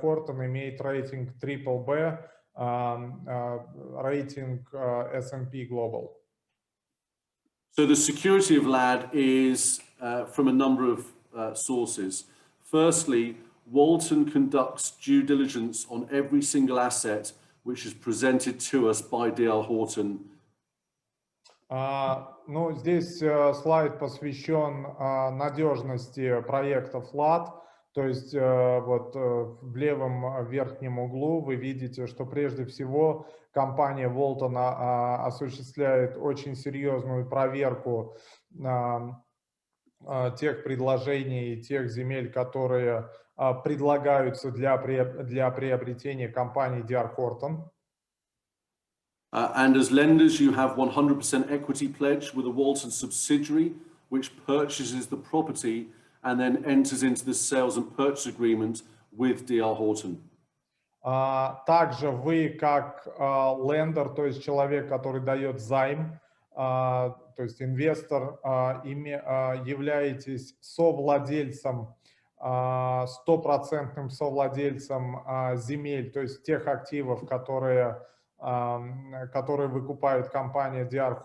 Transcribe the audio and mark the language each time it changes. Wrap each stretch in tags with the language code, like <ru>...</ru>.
<ru>Horton имеет рейтинг BBB, рейтинг S&P Global.</ru> <en>So the security of LAD is from a number of sources. Firstly, Walton conducts due diligence on every single asset which is presented to us by D.R. Horton.</en> <ru>Ну, здесь слайд посвящен надежности проектов LAD. То есть вот в левом верхнем углу вы видите, что прежде всего компания Walton осуществляет очень серьезную проверку тех предложений и тех земель, которые предлагаются для приобретения компании D.R. Horton.</ru> <en>And as lenders, you have 100% equity pledge with a Walton subsidiary, which purchases the property and then enters into the sales and purchase agreement with D.R. Horton.</en> <ru>Также вы как лендер, то есть человек, который дает займ, то есть инвестор, являетесь совладельцем, стопроцентным совладельцем земель, то есть тех активов, которые выкупает компания D.R.</ru>